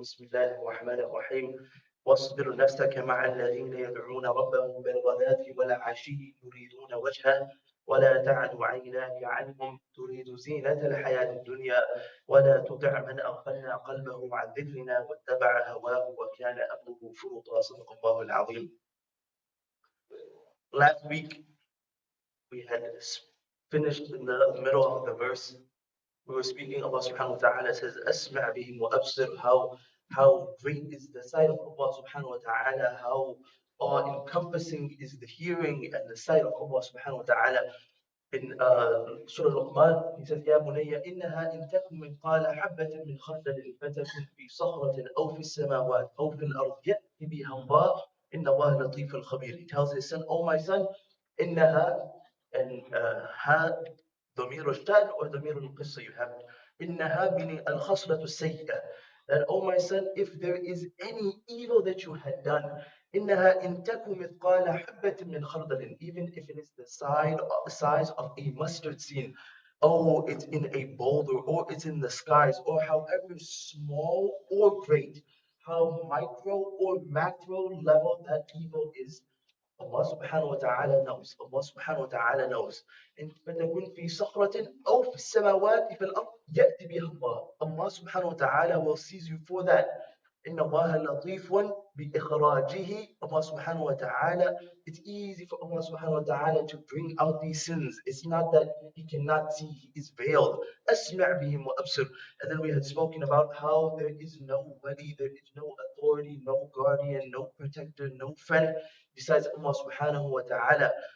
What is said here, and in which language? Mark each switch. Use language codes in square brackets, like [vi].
[ar] بسم الله الرحمن الرحيم. واصبر نفسك مع الذين يدعون ربهم بالغداة والعشي يريدون وجهه ولا تعد عيناك عنهم تريد زينة الحياة الدنيا ولا تطع من أغفلنا قلبه عن ذكرنا واتبع هواه وكان أمره فرطا. صدق الله العظيم. [en] Last week we had finished in the middle of the verse. We were speaking, Allah subhanahu wa ta'ala says, Asma' bihim wa absir, how great is the sight of Allah subhanahu wa ta'ala, how encompassing is the hearing and the sight of Allah subhanahu wa ta'ala. In Surah Luqman, he says, [ar] يا بني إنها إن تكن مثقال حبة من خردل فتكن في صخرة أو في السماوات أو في الأرض يأت بها الله إن الله لطيف خبير. [en] He tells his son, oh my son, إنها and ها [ar] ضمير الشأن [en] or [ar] ضمير القصة. [en] You have إنها meaning [ar] الخصلة السيئة. [en] That, oh my son, if there is any evil that you had done, [ar] إنها إن تكن مثقال حبة من خردل, [en] even if it is the size of a mustard seed, oh, it's in a boulder, or it's in the skies, or however small or great, how micro or macro level that evil is, Allah subhanahu wa ta'ala knows. Allah subhanahu wa ta'ala knows. [ar] إن فتكن في صخرة أو في السماوات في الأرض يأتي بها الله. [en] Allah subhanahu wa ta'ala will seize you for that. [ar] إن الله لطيف بإخراجه. [en] Allah subhanahu wa ta'ala, it's easy for Allah subhanahu wa ta'ala to bring out these sins. It's not that He cannot see, He is veiled. [ar] أسمع بهم وأبصر. [en] And then we had spoken about how there is no wali, there is no authority, no guardian, no protector, no friend besides Allah subhanahu wa ta'ala.